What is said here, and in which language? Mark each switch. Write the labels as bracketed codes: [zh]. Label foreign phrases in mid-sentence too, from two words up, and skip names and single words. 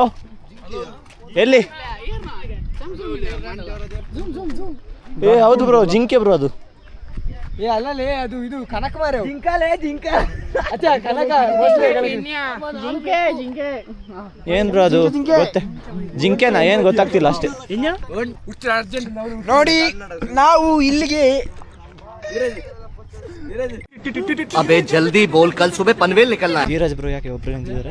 [kn] ಎಲ್ಲಿ? ಹೌದು ಬ್ರೋ, ಜಿಂಕೆ ಬ್ರೋ ಅದು. ಅಲ್ಲೇ ಅದು ಇದು ಕನಕ ಮಾರೆ ಜಿಂಕ ಕನಕ ಏನ್ ಬ್ರೋ ಅದು? ಗೊತ್ತೇ ಜಿಂಕೆನಾ? ಏನ್ ಗೊತ್ತಾಗ್ತಿಲ್ಲ ಅಷ್ಟೇ. ನೋಡಿ ನಾವು ಇಲ್ಲಿಗೆ [hi] अबे जल्दी बोल, कल सुबह पनवेल निकलना है. [kn] ಧೀರಜ್ ಬ್ರೋ ಯಾಕೆ ಒಬ್ರು ನಿಂತಿದ್ದಾರೆ?